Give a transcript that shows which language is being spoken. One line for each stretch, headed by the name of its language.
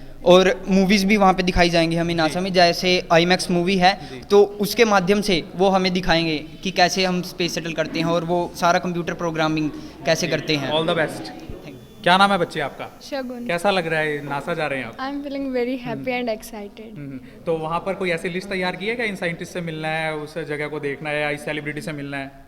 Hindi: और मूवीज़ भी वहाँ पे दिखाई जाएंगी हमें नासा में, जैसे आईमैक्स मूवी है तो उसके माध्यम से वो हमें दिखाएंगे कि कैसे हम स्पेस शटल करते हैं और वो सारा कंप्यूटर प्रोग्रामिंग कैसे करते हैं।
English: All the best.
Hindi: क्या नाम है बच्चे आपका? Shagun. कैसा लग रहा है, नासा जा रहे हैं आप?
English: I'm feeling very happy and excited.
Hindi: तो वहाँ पर कोई ऐसी लिस्ट तैयार की है क्या, इन साइंटिस्ट से मिलना है, उस जगह को देखना है या इस सेलिब्रिटी से मिलना है?